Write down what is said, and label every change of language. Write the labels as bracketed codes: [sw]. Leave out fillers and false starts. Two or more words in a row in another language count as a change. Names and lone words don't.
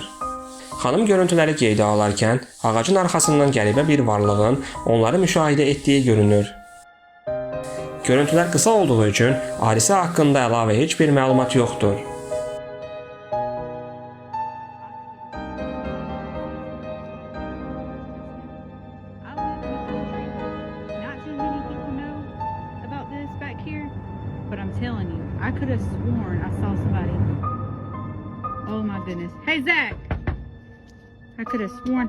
[az] Xanım görüntüləri qeydə alarkən ağacın arxasından qəribə bir varlığın onları müşahidə etdiyi görünür. Görüntülər qısa olduğu üçün hadisə haqqında əlavə heç bir məlumat yoxdur. [en] But I'm telling you, I could have sworn I saw somebody. Oh my goodness. Hey, Zach. I could have sworn.